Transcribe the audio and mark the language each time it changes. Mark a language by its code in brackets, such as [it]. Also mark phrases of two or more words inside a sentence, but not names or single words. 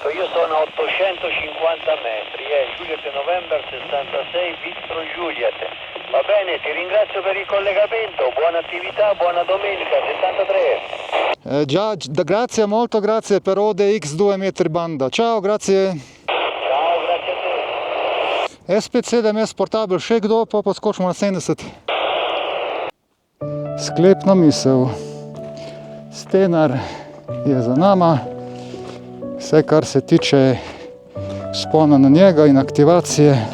[it] Io sono a 850 metri, Juliet November 66 Victor Juliet. Va bene, ti ringrazio per il collegamento. Buona attività, buona domenica, 73. Già, grazie, molto grazie per ODX 2 metri banda. Ciao, grazie. Ciao, grazie a te. [sl] SP7MS portabil, še kdo, pa poskočimo na 70. Sklepna misel. Stenar je za nama. Vse, kar se tiče spona na njega in aktivacije.